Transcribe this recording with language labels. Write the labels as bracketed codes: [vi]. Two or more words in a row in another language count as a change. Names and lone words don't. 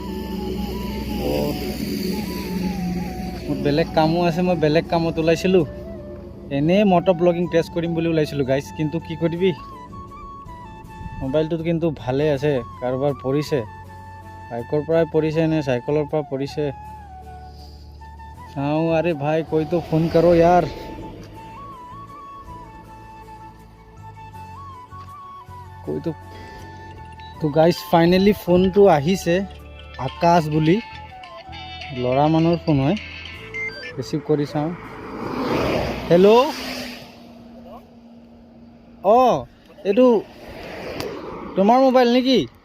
[as] মোৰ বেলেগ কামো আছে, মই বেলেগ কামত ওলাইছিলোঁ। এনেই মট' ব্লগিং টেষ্ট কৰিম বুলি ওলাইছিলোঁ গাইজ, কিন্তু কি কৰিবি, মোবাইলটোত কিন্তু ভালেই আছে। কাৰোবাৰ পৰিছে, বাইকৰ পৰাই পৰিছে নে চাইকেলৰ পৰা পৰিছে চাওঁ। [hi] अरे भाई कोई तो फोन करो यार। कोई তো [as] গাইজ ফাইনেলি ফোনটো আহিছে। আকাশ বুলি ল'ৰা মানুহৰ ফোন হয়, ৰিচিভ কৰি চাওঁ। হেল্ল', অঁ এইটো তোমাৰ মোবাইল নেকি?